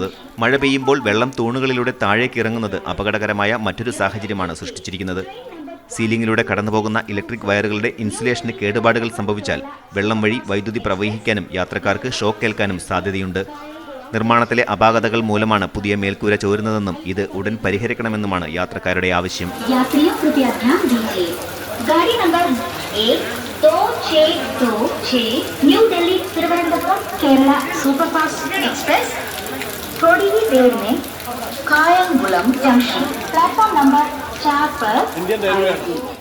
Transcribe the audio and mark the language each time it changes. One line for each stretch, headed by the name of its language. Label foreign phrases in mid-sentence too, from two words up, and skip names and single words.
Malayalam: മഴ പെയ്യുമ്പോൾ വെള്ളം തൂണുകളിലൂടെ താഴേക്ക് ഇറങ്ങുന്നത് അപകടകരമായ മറ്റൊരു സാഹചര്യമാണ് സൃഷ്ടിച്ചിരിക്കുന്നത്. സീലിംഗിലൂടെ കടന്നുപോകുന്ന ഇലക്ട്രിക് വയറുകളുടെ ഇൻസുലേഷന് കേടുപാടുകൾ സംഭവിച്ചാൽ വെള്ളം വഴി വൈദ്യുതി പ്രവഹിക്കാനും യാത്രക്കാർക്ക് ഷോക്ക് ഏൽക്കാനും സാധ്യതയുണ്ട്. നിർമ്മാണത്തിലെ അപാകതകൾ മൂലമാണ് പുതിയ മേൽക്കൂര ചോരുന്നതെന്നും ഇത് ഉടൻ പരിഹരിക്കണമെന്നുമാണ് യാത്രക്കാരുടെ ആവശ്യം.
Hindi: गाड़ी नंबर 12626 न्यू दिल्ली तिरुवनंतपुरम केरला सुपरफास्ट एक्सप्रेस थोड़ी ही देर में कायंगुलम जंक्शन प्लेटफॉर्म नंबर 4 पर